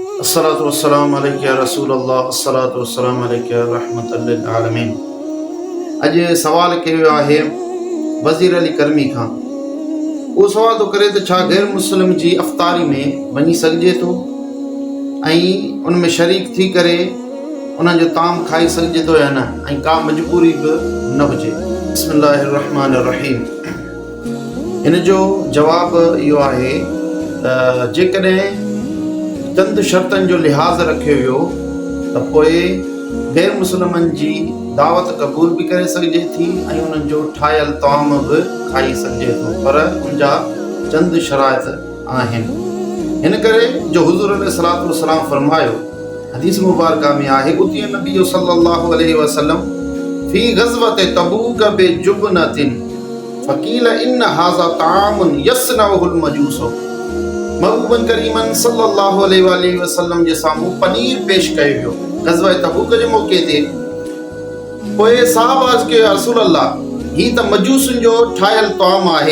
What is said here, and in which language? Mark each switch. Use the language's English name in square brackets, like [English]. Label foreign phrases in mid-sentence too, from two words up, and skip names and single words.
[Arabic] الصلاة والسلام عليك يا رسول الله، الصلاة والسلام عليك يا رحمة للعالمين. [Sindhi] अॼु सवाल कयो वियो आहे वज़ीर अली करमी खां। उहो सवाल थो करे त छा गैर मुस्लिम जी अफ़्तारी में वञी सघिजे थो ऐं उन में शरीक थी करे उन्हनि जो ताम खाई सघिजे थो या न, ऐं का मजबूरी बि न हुजे। [Arabic] بسم الله الرحمن الرحيم. [Sindhi] हिन जो जवाबु इहो आहे त जेकॾहिं चंद शर्तनि जो लिहाज़ रखियो वियो त पोइ गैर मुस्लिमनि जी दावत क़बूल बि करे सघिजे थी ऐं उन्हनि जो ठाहियल ताम बि खाई सघिजे थो, पर उनजा चंद शराइत आहिनि। हिन करे जो हुज़ूर [Arabic] عليه الصلاة والسلام [Sindhi] फरमायो हदीस मुबारका में आहे, [Arabic] أتي النبي صلى الله عليه وسلم في غزوة تبوك بجبنة فقيل إن هذا طعام يصنعه المجوس. [Sindhi] महबूबन करीमन [Arabic] صلى الله عليه وسلم [Sindhi] जे साम्हूं पनीर पेश कयो वियो ग़ज़वा तबूक जे मौके ते। पोइ साहब अर्ज़ कयो, [Arabic] يا رسول الله, [Sindhi] ही त मजूसनि जो ठाहियल ताम आहे।